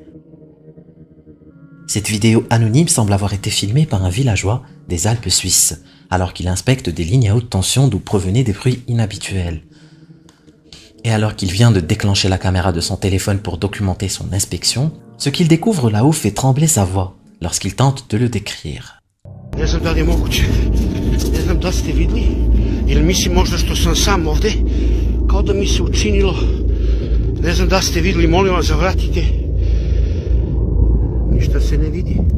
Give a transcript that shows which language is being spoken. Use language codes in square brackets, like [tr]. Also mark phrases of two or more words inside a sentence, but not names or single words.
[fr] Cette vidéo anonyme semble avoir été filmée par un villageois des Alpes suisses, alors qu'il inspecte des lignes à haute tension d'où provenaient des bruits inhabituels. Et alors qu'il vient de déclencher la caméra de son téléphone pour documenter son inspection, ce qu'il découvre là-haut fait trembler sa voix lorsqu'il tente de le décrire. [sr] Ne znam da li je moguće, ne znam da ste vidli, ili mislim možda što sam sam ovde, kao da mi se učinilo, ne znam da ste vidli, molim vas zavratite, ništa se ne vidi.